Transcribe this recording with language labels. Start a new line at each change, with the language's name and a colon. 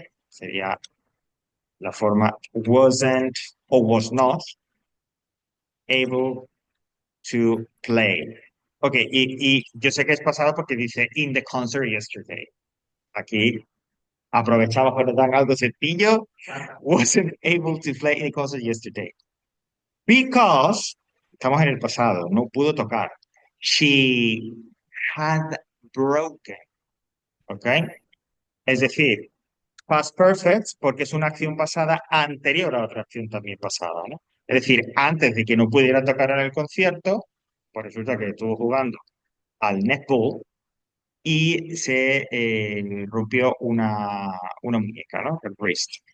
Spanish: Sería la forma wasn't o
English: was not able to play.
Spanish: Ok, y yo sé que es pasado porque dice
English: in the concert yesterday.
Spanish: Aquí aprovechamos cuando dan algo sencillo.
English: Wasn't able to play any concert yesterday.
Spanish: Because, estamos en el pasado, no pudo tocar.
English: She had broken. ¿Ok?
Spanish: Es decir, past perfect porque es una acción pasada anterior a otra acción también pasada, ¿no? Es decir, antes de que no pudiera tocar en el concierto, pues resulta que estuvo jugando al netball y se rompió una muñeca, ¿no? El wrist.